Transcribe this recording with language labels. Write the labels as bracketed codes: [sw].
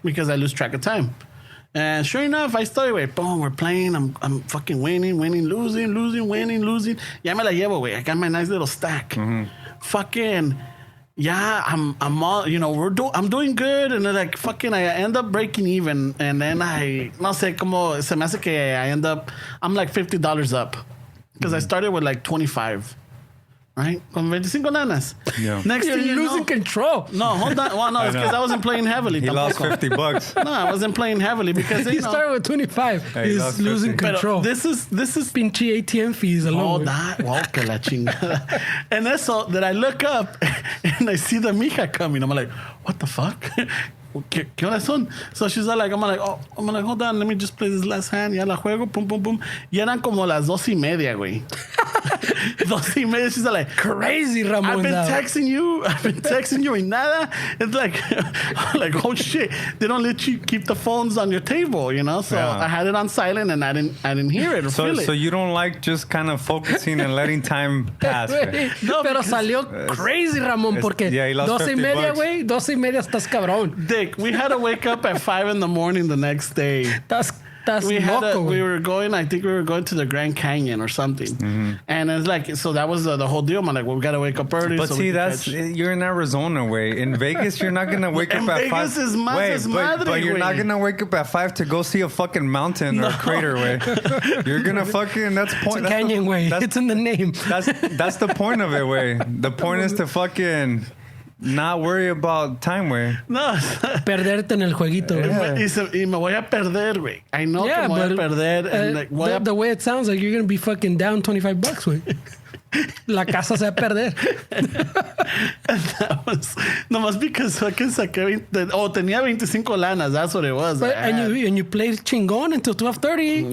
[en] Because I lose track of time. And sure enough, I started, güey, boom, we're playing. I'm fucking winning, losing, winning, losing. [es] Ya me la llevo, [en] güey. I got my nice little stack. Fucking, yeah, I'm all, you know, I'm doing good. And then like, fucking, I end up breaking even. And then [es] no sé cómo, se me hace que [en] I'm like $50 up. Because I started with like 25. Right? [es] Con 25 lanas. [en] Yeah. Next You're thing you losing know, control. No, hold on. Well, no, it's because I wasn't playing heavily. He lost $50. No, I wasn't playing heavily because He started with 25. Hey, He's losing control. This is [es] Pinche [en] ATM fees alone. [es] Que la chingada. [en] And that's all that I look up and I see the mija coming. I'm like, what the fuck? [es] ¿Qué horas son? [en] So she's like, I'm like, hold on, let me just play this last hand. [es] Ya la juego, pum, pum, pum. Y eran como las 2:30, güey. 2:30. [en] She's like, crazy, Ramon. I've been texting you and [es] nada. [en] It's like, oh shit, they don't let you keep the phones on your table, you know. So I had it on silent and I didn't hear it or feel it. So you don't like just kind of focusing and letting time pass. [es] No, pero salió crazy, Ramon, porque 12:30, güey, 12:30 estás cabrón. [en] Dick, we had to wake up at 5 a.m. the next day. That's [es] loco, [en] we were going, I think we were going to the Grand Canyon or something. And it's like, so that was the whole deal. I'm like, well, we got to wake up early. But see, you're in Arizona, way. In Vegas, you're not going to wake up at 5. Vegas is [es] más [en] but you're not going to wake up at 5 to go see a fucking mountain or crater, way. You're going to fucking, that's point. It's a canyon, way. It's in the name. That's the point of it, way. The point is to fucking not worry about time, güey. No. [es] Perderte en el jueguito, güey. Y me voy a perder, güey. [en] I know [es] que me voy a perder. [en] And the way it sounds like you're going to be fucking down $25, güey. [es] La casa se va a perder. [en] That was [es] nomás [en] because fucking [es] saqué tenía 25 lanas. [en] That's what it was. And you played [es] chingón [en] until 12:30.